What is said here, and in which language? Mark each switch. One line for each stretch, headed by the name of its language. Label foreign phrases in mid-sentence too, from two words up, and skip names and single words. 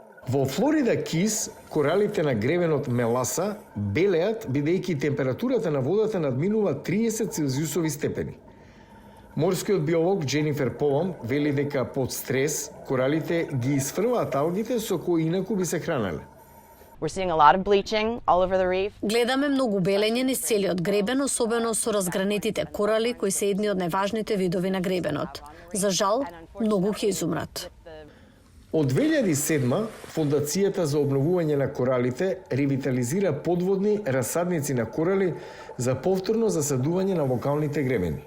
Macedonian: Во Флорида Кис, коралите на гребенот Меласа белеат бидејќи температурата на водата надминува 30 целзиусови степени. Морскиот биолог Дженифер Полом вели дека под стрес коралите ги изфрваат алгите со кои инаку би се хранеле.
English: We're seeing a lot of bleaching all over the reef.
Macedonian: Гледаме многу белење низ целиот гребен, особено со разгранетите корали кои се едни од најважните видови на гребенот. За жал, многу ќе изумрат. Од 2007 Фондацијата за обновување на коралите ревитализира подводни расадници на корали за повторно засадување на локалните гребени.